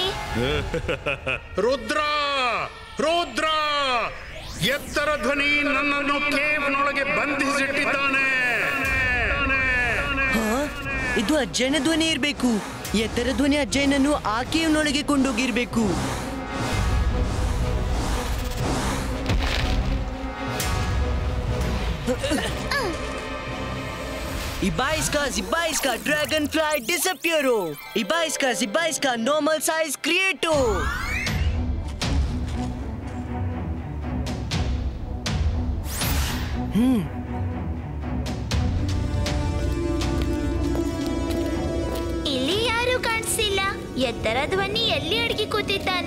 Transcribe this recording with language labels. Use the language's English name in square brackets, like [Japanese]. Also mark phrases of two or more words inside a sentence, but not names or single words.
[Kannada] ರುದ್ರ, ರುದ್ರ, ಎತ್ತರ ಧ್ವನಿ ನನ್ನನ್ನು ಕೇವ್ನೊಳಗೆ ಬಂಧಿಸಿಟ್ಟಿದ್ದಾನೆ. ಇದು ಅಜ್ಜನ ಧ್ವನಿ ಇರ್ಬೇಕು. ಎತ್ತರ ಧ್ವನಿ ಅಜ್ಜನನ್ನು ಆ ಕೇವ್ನೊಳಗೆ ಕೊಂಡೋಗಿರ್ಬೇಕು. Ibaisca, dragonfly disappearo. Ibaisca, normal size creato. ಇಲ್ಲಿ ಯಾರು ಕಾಣಿಸಿಲ್ಲ. ಎತ್ತರ ಧ್ವನಿ ಎಲ್ಲಿ ಅಡಗಿ ಕೂತಿದ್ದಾನೆ?